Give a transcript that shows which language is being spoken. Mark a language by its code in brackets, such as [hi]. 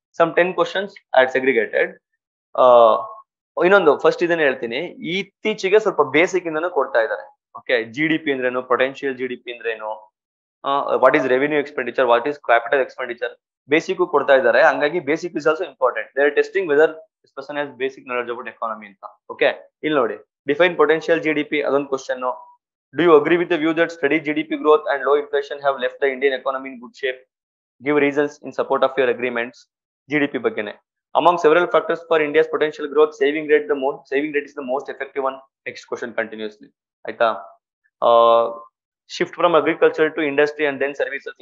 [en] Some 10 questions are segregated. [kn] ಇನ್ನೊಂದು first ಇದನ್ನ ಹೇಳ್ತೀನಿ, ಇತ್ತೀಚೆಗೆ ಸ್ವಲ್ಪ ಬೇಸಿಕ್ ಇಂದನೂ ಕೊಡ್ತಾ ಇದ್ದಾರೆ. ಓಕೆ, GDP ಅಂದ್ರೇನು, ಪೊಟೆನ್ಶಿಯಲ್ GDP ಅಂದ್ರೇನು, what is revenue expenditure, what is capital expenditure, basic ಕೊಡ್ತಾ ಇದ್ದಾರೆ. ಹಂಗಾಗಿ [en] Basic is also important. They are testing whether this person has basic knowledge about economy ಅಂತ. [kn] ಓಕೆ, ಇಲ್ಲಿ ನೋಡಿ, ಡಿಫೈನ್ ಪೊಟೆನ್ಶಿಯಲ್ GDP ಅದೊಂದು question. [en] Do you agree with the view that steady GDP growth and low inflation have left the Indian economy in good shape? Give reasons in support of your agreements. [kn] GDP bagene. [en] Among several factors for India's potential growth, saving rate is the most effective one. Next question continuously. Aita. Shift from agriculture to industry and then services.